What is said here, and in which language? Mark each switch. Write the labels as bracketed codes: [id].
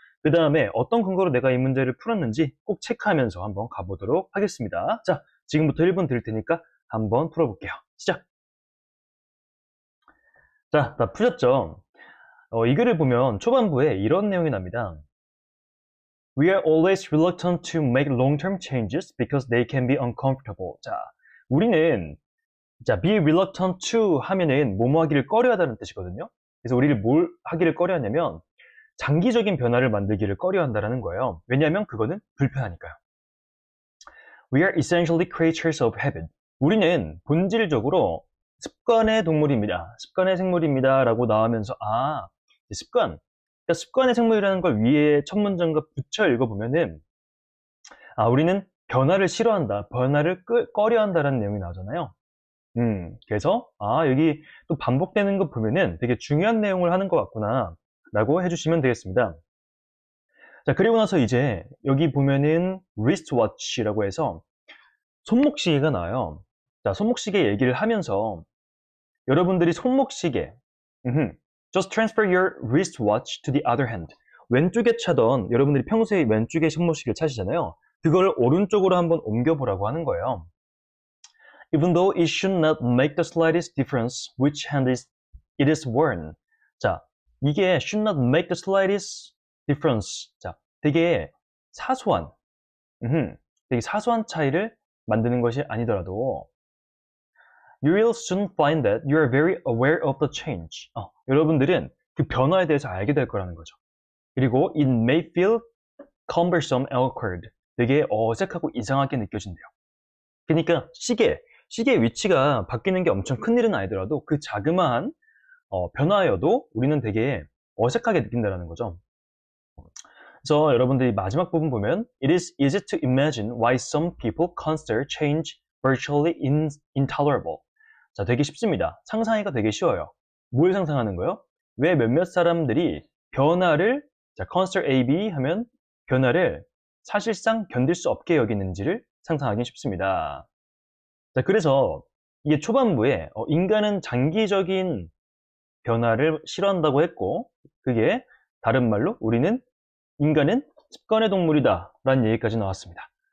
[ko] 그 다음에 어떤 근거로 내가 이 문제를 풀었는지 꼭 체크하면서 한번 가보도록 하겠습니다. 자, 지금부터 1분 드릴 테니까 한번 풀어볼게요. 시작! 자, 다 푸셨죠? 이 글을 보면 초반부에 이런 내용이 납니다. [en] We are always reluctant to make long-term changes because they can be uncomfortable. [ko] 자, 우리는 [en] be reluctant to [ko] 하면은 뭐뭐 하기를 꺼려하다는 뜻이거든요. 그래서 우리를 뭘 하기를 꺼려하냐면 장기적인 변화를 만들기를 꺼려한다라는 거예요. 왜냐하면 그거는 불편하니까요. [en] We are essentially creatures of habit. [ko] 우리는 본질적으로 습관의 동물입니다. 습관의 생물입니다. 라고 나오면서 습관. 그러니까 습관의 생물이라는 걸 위에 첫 문장과 붙여 읽어보면은 우리는 변화를 싫어한다. 변화를 꺼려한다라는 내용이 나오잖아요. 그래서 여기 또 반복되는 거 보면은 되게 중요한 내용을 하는 것 같구나 라고 해주시면 되겠습니다. 자, 그리고 나서 이제 여기 보면은 wristwatch라고 해서 손목시계가 나와요. 자, 손목시계 얘기를 하면서 여러분들이 손목시계 [en] just transfer your wristwatch to the other hand. [ko] 왼쪽에 차던 여러분들이 평소에 왼쪽에 손목시계를 차시잖아요. 그걸 오른쪽으로 한번 옮겨보라고 하는 거예요. [en] Even though it should not make the slightest difference which hand it is worn. [ko] 자, 이게 [en] should not make the slightest difference. [ko] 자, 되게 사소한, 되게 사소한 차이를 만드는 것이 아니더라도 [en] You will soon find that you are very aware of the change. [ko] 여러분들은 그 변화에 대해서 알게 될 거라는 거죠. 그리고 [en] it may feel cumbersome and awkward. [ko] 되게 어색하고 이상하게 느껴진대요. 그러니까 시계의 위치가 바뀌는 게 엄청 큰 일은 아니더라도 그 자그마한 변화여도 우리는 되게 어색하게 느낀다는 거죠. 그래서 여러분들이 마지막 부분 보면 [en] It is easy to imagine why some people consider change virtually intolerable. [ko] 자, 되게 쉽습니다. 상상하기가 되게 쉬워요. 뭘 상상하는 거예요? 왜 몇몇 사람들이 변화를 [en] consider A, B [ko] 하면 변화를 사실상 견딜 수 없게 여기는지를 상상하기 쉽습니다. 자, 그래서 이게 초반부에 인간은 장기적인 변화를 싫어한다고 했고 그게 다른 말로 인간은 습관의 동물이다 라는 얘기까지 나왔습니다.